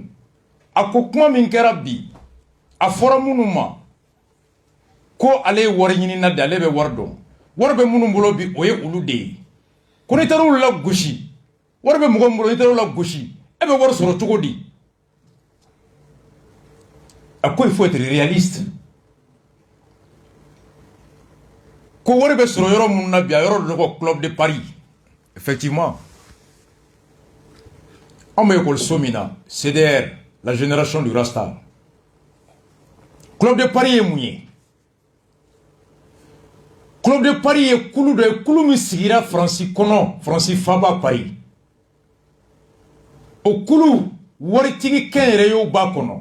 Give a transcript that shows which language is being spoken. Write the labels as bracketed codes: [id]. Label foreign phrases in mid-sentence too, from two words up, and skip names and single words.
[bm] A ko kuma min kɛra bi a fɔra minnu ma ko ale ye wari ɲinina de ale bɛ wari dɔn. Wari bɛ minnu bolo bi o ye olu de ye. Ko n'i taara olu la gosi wari bɛ mɔgɔ min bolo n'i taara olu la gosi e bɛ wari sɔrɔ cogo di? A ko [fr] il faut être réaliste. [bm] Ko wari bɛ sɔrɔ yɔrɔ minnu na bi a yɔrɔ dɔ ko Club de Paris. [fr] Effectivement. [bm] On bɛ école min na CDR, [fr] la génération du Rasta. [bm] Club de Paris ye mun ye? Club de Paris ye kulu dɔ ye kulu min sigira Faransi kɔnɔ Faransi faaba Paris. O kulu waritigi kɛnyɛrɛyew b'a kɔnɔ.